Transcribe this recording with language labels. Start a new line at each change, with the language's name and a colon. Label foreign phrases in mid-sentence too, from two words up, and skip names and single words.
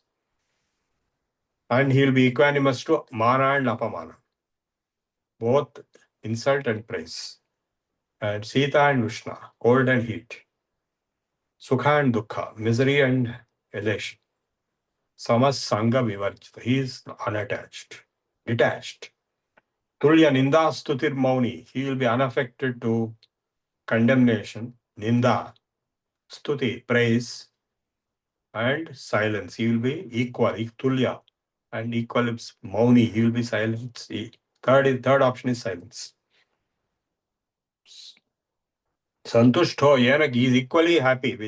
English: And he will be equanimous to mana and apamana, both insult and praise. And Sita and Vishnu, cold and heat. Sukha and dukkha, misery and elation.
Sanskrit: Samas sangha vivarjita,
English: he is unattached, detached.
Sanskrit: Tulya ninda stutir mauni,
English: he will be unaffected to condemnation,
Sanskrit: ninda, stuti,
English: praise, and silence. He will be equal, tulya, and equal is mauni, he will be silent. Third option is silence.
Sanskrit: Santushto yenak,
English: he is equally happy with.